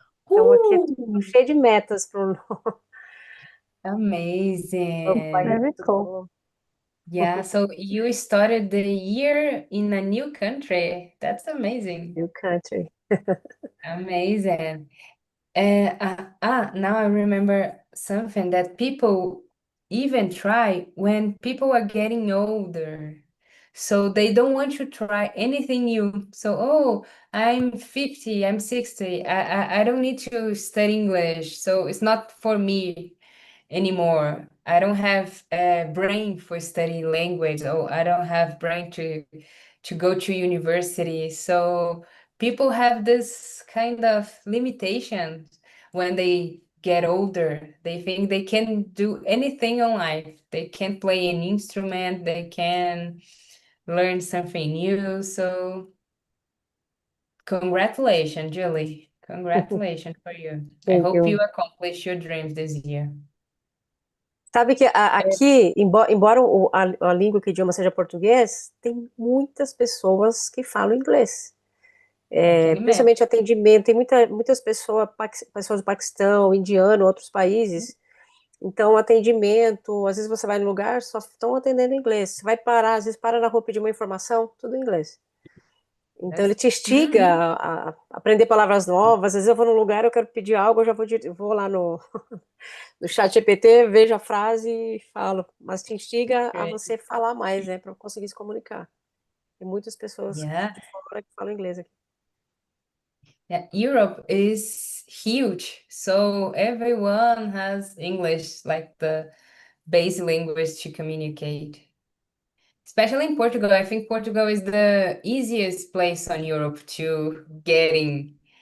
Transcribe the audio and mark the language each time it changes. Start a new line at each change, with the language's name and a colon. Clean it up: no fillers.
Portuguese: Então aqui é tudo cheio de metas para o novo país.
English: Amazing. Very
Portuguese: Tudo
English: cool.
Portuguese: novo.
English: Yeah, so you started the year in a new country. That's amazing. New country. Amazing. Now I remember something that people even try when people are getting older. So they don't want to try anything new. So, oh, I'm 50, I'm 60. I don't need to study English. So it's not for me anymore. I don't have a brain for studying language. Oh, I don't have brain to go to university. So people have this kind of limitation when they get older. They think they can do anything in life. They can play an instrument, they can learn something new. So congratulations, Julie. Congratulations for you. I Thank hope you. you accomplish your dreams this year.
Portuguese: Sabe que aqui, embora a língua, que o idioma seja português, tem muitas pessoas que falam inglês. Aquele mesmo. Principalmente atendimento, tem muitas pessoas do Paquistão, indiano, outros países. Então, atendimento, às vezes você vai no lugar, só estão atendendo em inglês. Você vai parar, às vezes para na rua pedir uma informação, tudo em inglês. Então, ele te instiga a aprender palavras novas. Às vezes eu vou num lugar, eu quero pedir algo, eu já vou lá no chat GPT, vejo a frase e falo. Mas te instiga a você falar mais, né, para conseguir se comunicar. Tem muitas pessoas
English: Yeah.
Portuguese: de fora que falam inglês aqui.
English: Yeah, Europe is huge, so everyone has English like the base language to communicate. Especially in Portugal, I think Portugal is the easiest place on Europe to get in.